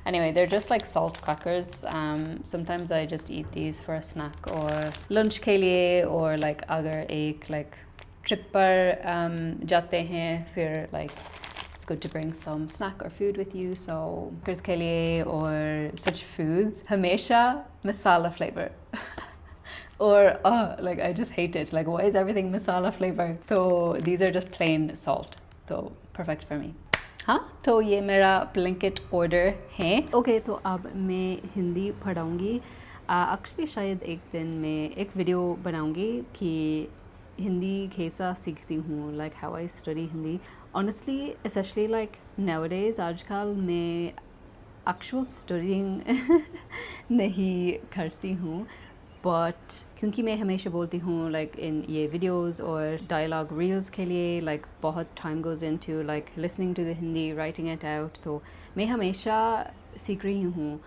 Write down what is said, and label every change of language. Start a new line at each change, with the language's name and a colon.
English: Anyway, they're just like salt crackers. Sometimes I just eat these for a snack or lunch
Hindi: ke liye,
English: or like
Hindi: agar ek like trip par jate hain, fir
English: like it's good to bring some snack or food with you. So crackers
Hindi: ke liye
English: or such foods,
Hindi: hamesha
English: masala flavor. Or like I just hate it. Like, why is everything masala flavor? So these are just plain salt. So perfect for me.
Hindi: हाँ, तो ये मेरा Blinkit order है.
English: okay,
Hindi: तो अब मैं Hindi पढ़ाऊँगी.
English: actually
Hindi: शायद एक दिन मैं एक वीडियो बनाऊँगी कि हिंदी कैसा सीखती हूँ,
English: like how I study
Hindi: Hindi.
English: Honestly, especially like nowadays,
Hindi: आजकल मैं
English: actual studying
Hindi: नहीं करती हूँ,
English: but
Hindi: क्योंकि मैं हमेशा बोलती हूँ
English: like in
Hindi: ये
English: videos
Hindi: और
English: dialogue reels
Hindi: के लिए
English: like
Hindi: बहुत
English: time goes into like listening to the Hindi, writing it out,
Hindi: तो मैं हमेशा सीख रही हूँ.